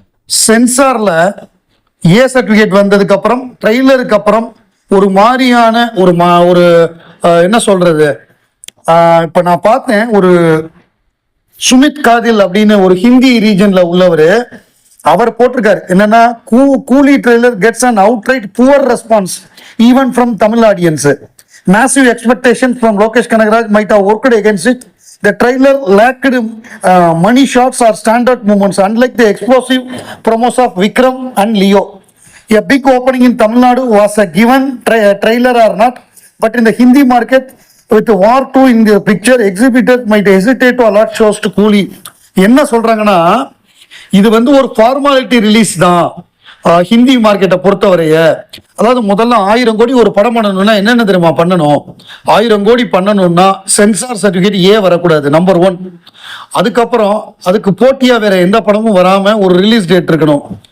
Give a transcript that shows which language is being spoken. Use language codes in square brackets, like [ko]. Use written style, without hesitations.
[ta] சென்சார்ல ஏ certificate வந்ததுக்கு அப்புறம் ட்ரெய்லருக்கு அப்புறம் ஒரு மாதிரியான ஒரு என்ன சொல்றது, இப்ப நான் பார்த்தேன், ஒரு சுமித் காதில் அப்படின்னு ஒரு ஹிந்தி ரீஜன்ல உள்ளவர், அவர் போட்டிருக்காரு என்னன்னா, [en] Coolie trailer gets an outright poor response even from Tamil audience. Massive expectations from Lokesh Kanagaraj might have worked against it. The trailer lacked money shots or standard moments, unlike the explosive promos of Vikram and Leo. A big opening in Tamil Nadu was a given, trailer or not, but in the Hindi market, with War 2 in the picture, exhibitors might hesitate to allot shows to Coolie. [ta] என்ன சொல்றாங்கன்னா, இது வந்து ஒரு formality release தான் ஹிந்தி மார்க்கெட்டை பொறுத்தவரைய. அதாவது முதல்ல 1000 கோடி ஒரு படம் பண்ணணும்னா என்னென்ன தெரியுமா பண்ணணும்? 1000 கோடி பண்ணணும்னா சென்சார் சர்டிபிகேட் வரக்கூடாது, நம்பர் 1. அதுக்கப்புறம் அதுக்கு போட்டியா வேற எந்த படமும் வராம ஒரு ரிலீஸ் டேட் இருக்கணும்.